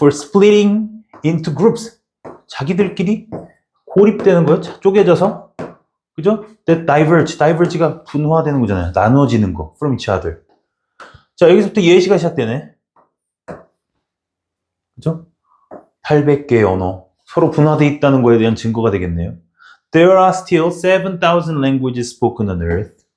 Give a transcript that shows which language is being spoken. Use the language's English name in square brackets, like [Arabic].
[English] For splitting into groups [Korean] 자기들끼리 고립되는 거예요. 쪼개져서 그죠? That diverge가 분화되는 거잖아요. 나눠지는 거. [English] From each other. [Korean] 자, 여기서부터 예시가 시작되네. 그죠? 800개의 언어. 서로 분화되어 있다는 거에 대한 증거가 되겠네요. [English] There are still 7,000 languages spoken on earth.